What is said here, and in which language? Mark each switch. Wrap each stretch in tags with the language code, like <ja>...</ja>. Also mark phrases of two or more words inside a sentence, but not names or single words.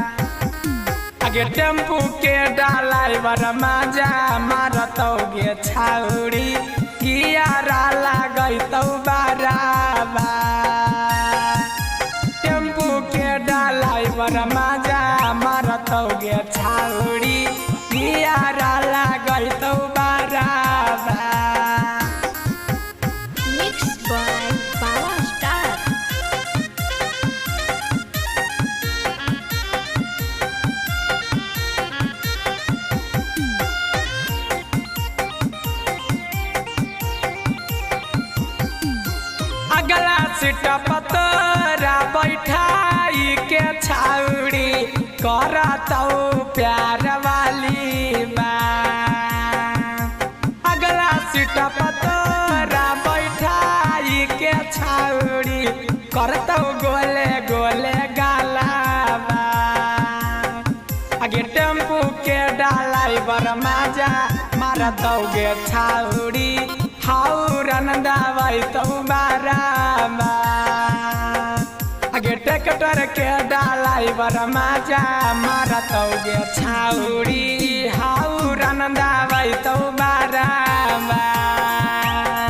<mai>आगे टेम्पू के ड्राइवर मजा मारतौ गे छाउड़ी कियारा लागैतौ बराबर। टेम्पू के ड्राइवर मजा मारतौ गे छाउड़ी कियारा लागैतौ बराबर।</mai> <en>mix by Power Star.</en> <mai>अगला सीट पतरा बैठाई के छाउड़ी करतौ प्यार वाली बात। अगला सीट पतरा बैठाई के छाउड़ी करतौ गोले गोले गाला बात। आगे टेम्पू के ड्राइवर मजा मारतौ गे छाउड़ी हाउरन दबाइतौ बराबर। आगे ट्रैक्टर के ड्राइवर मजा मारतौ गे छाउड़ी हाउरन दबाइतौ बराबर।</mai>